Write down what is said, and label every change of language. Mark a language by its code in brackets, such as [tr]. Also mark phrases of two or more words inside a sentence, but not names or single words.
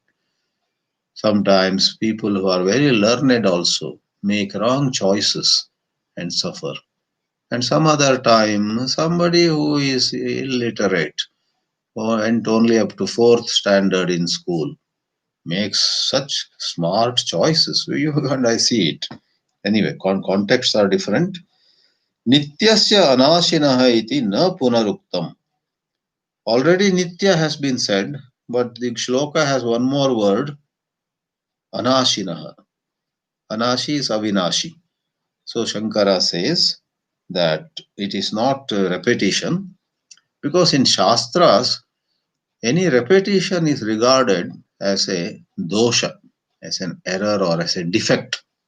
[en] Sometimes people who are very learned also make wrong choices and suffer. And some other time, somebody who is illiterate or went only up to 4th standard in school makes such smart choices. You and I see it. Anyway, contexts are different. [sa] Nityasya anashinaha iti na punaruktam. [en] Already Nitya has been said, but the shloka has one more word, anashinaha. Anashi is avinashi. So Shankara says that it is not repetition, because in Shastras, any repetition is regarded as a dosha, as an error or as a defect.